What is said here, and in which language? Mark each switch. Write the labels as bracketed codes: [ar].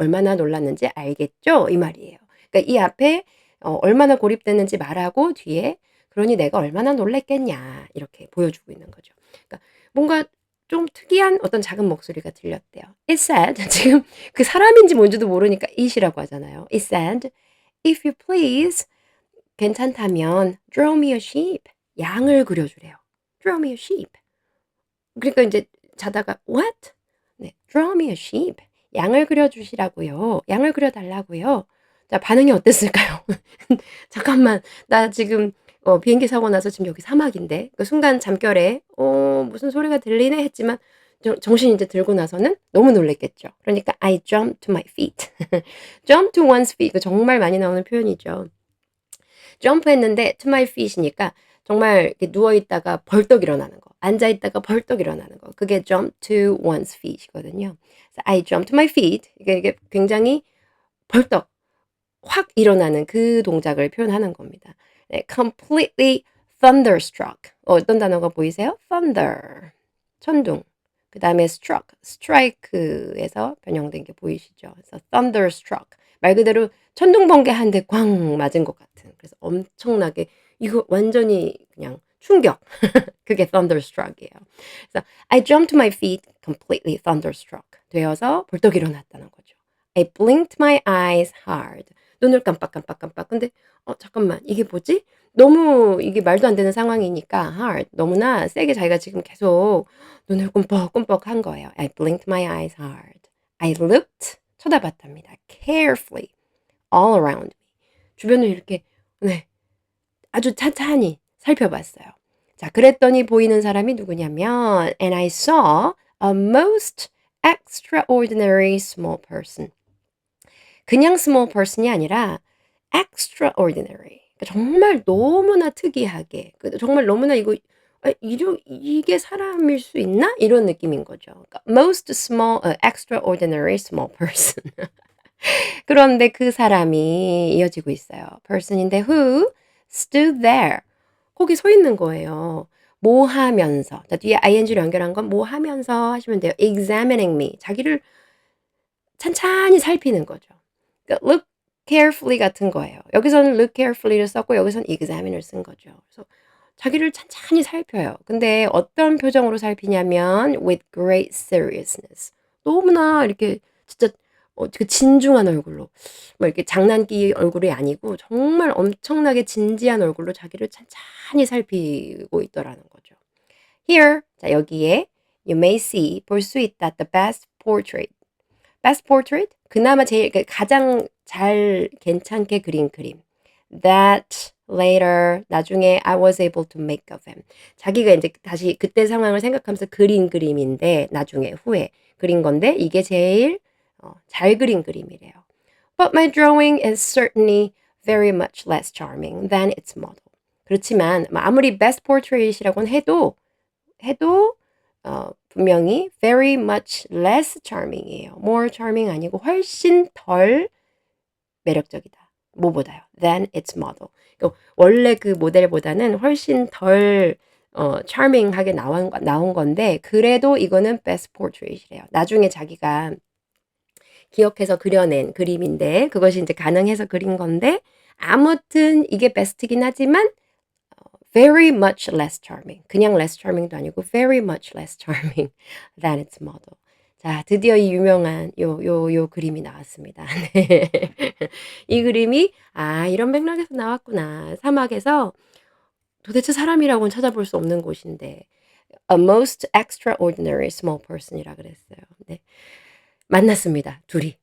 [ko] 얼마나 놀랐는지 알겠죠? 이 말이에요. 그러니까 이 앞에 얼마나 고립됐는지 말하고 뒤에 그러니 내가 얼마나 놀랐겠냐 이렇게 보여주고 있는 거죠. 그러니까 뭔가 좀 특이한 어떤 작은 목소리가 들렸대요. [en] It said [ko] 지금 그 사람인지 뭔지도 모르니까 it이라고 하잖아요. [en] It said, "If you please, [ko] 괜찮다면 [en] draw me a sheep." [ko] 양을 그려주래요. [en] Draw me a sheep. [ko] 그러니까 인제 자다가 "What?" 네. [en] "Draw me a sheep." [ko] 양을 그려 주시라고요. 양을 그려 달라고요. 자 반응이 어땠을까요? 잠깐만 나 지금 비행기 사고 나서 지금 여기 사막인데 그 순간 잠결에 '무슨 소리가 들리네.' 했지만 정신이 이제 들고 나서는 너무 놀랐겠죠. 그러니까 [en] I jumped to my feet. jump to one's feet [ko] 그 정말 많이 나오는 표현이죠. 점프했는데 to my feet이니까 정말 이렇게 누워 있다가 벌떡 일어나는 거. 앉아 있다가 벌떡 일어나는 거. [en] 그게 jump to one's feet이거든요. [ko] 그래서 [en] I jumped to my feet. [ko] 이게 굉장히 벌떡 확 일어나는 그 동작을 표현하는 겁니다. [en] 네, completely thunderstruck. [ko] 어떤 단어가 보이세요? thunder. 천둥. 그다음에 struck, strike에서 변형된 게 보이시죠? 그래서 thunderstruck. 말 그대로 천둥 번개 한 대 꽝 맞은 것 같은. 그래서 엄청나게 이거 완전히 그냥 충격. 그게 thunderstruck이에요. [en] 그래서 I jumped to my feet completely thunderstruck [ko] 되어서 벌떡 일어났다는 거죠. [en] I blinked my eyes hard. [ko] 눈을 깜빡. 근데 잠깐만 이게 뭐지? 너무 이게 말도 안 되는 상황이니까 hard 너무나 세게 자기가 지금 계속 눈을 끔뻑끔뻑한 거예요. [en] I blinked my eyes hard. I looked [ko] 쳐다봤답니다. [en] carefully all around me. [ko] 주변을 이렇게 네. 아주 찬찬히 살펴봤어요. 자, 그랬더니 보이는 사람이 누구냐면 [en] and I saw a most extraordinary small person. [ko] 그냥 small person이 아니라 extraordinary. 그러니까 정말 너무나 특이하게 정말 너무나 이거 이게 사람일 수 있나? 이런 느낌인 거죠. 그러니까 [en] most small extraordinary small person. [ko] 그런데 그 사람이 이어지고 있어요. [en] person인데 who stood there. [ko] 거기 서 있는 거예요. 뭐 하면서. 자, 뒤에 ing를 연결한 건 뭐 하면서 하시면 돼요. [en] examining me. [ko] 자기를 찬찬히 살피는 거죠. 그러니까 look carefully 같은 거예요. 여기서는 look carefully를 썼고 여기서는 examine을 쓴 거죠. 그래서 자기를 찬찬히 살펴요. 근데 어떤 표정으로 살피냐면 [en] with great seriousness. [ko] 너무나 이렇게 진짜 그 진중한 얼굴로 뭐 이렇게 장난기 얼굴이 아니고 정말 엄청나게 진지한 얼굴로 자기를 찬찬히 살피고 있더라는 거죠. [en] Here [ko] 자 여기에 [en] You may see, [ko] 볼 수 있다. [en] The best portrait. Best portrait? [ko] 그나마 제일 가장 잘 괜찮게 그린 그림. [en] That later [ko] 나중에 [en] I was able to make of him. [ko] 자기가 이제 다시 그때 상황을 생각하면서 그린 그림인데 나중에 후에 그린 건데 이게 제일 잘 그린 그림이래요. [en] But my drawing is certainly very much less charming than its model. [ko] 그렇지만 아무리 best portrait이라고는 해도 분명히 [en] very much less charming [ko] 이에요. more charming 아니고 훨씬 덜 매력적이다. 뭐보다요? [en] than its model. [ko] 그러니까 원래 그 모델보다는 훨씬 덜 charming하게 나온 건데 그래도 이거는 best portrait이래요. 나중에 자기가 기억해서 그려낸 그림인데 그것이 이제 가능해서 그린 건데 아무튼 이게 베스트긴 하지만 [en] very much less charming. [ko] 그냥 less charming도 아니고 [en] very much less charming than its model. [ko] 자, 드디어 이 유명한 요 그림이 나왔습니다. 네. 이 그림이 이런 맥락에서 나왔구나. 사막에서 도대체 사람이라고는 찾아볼 수 없는 곳인데 [en] a most extraordinary small person [ko] 이라 그랬어요. 네. 만났습니다. 둘이.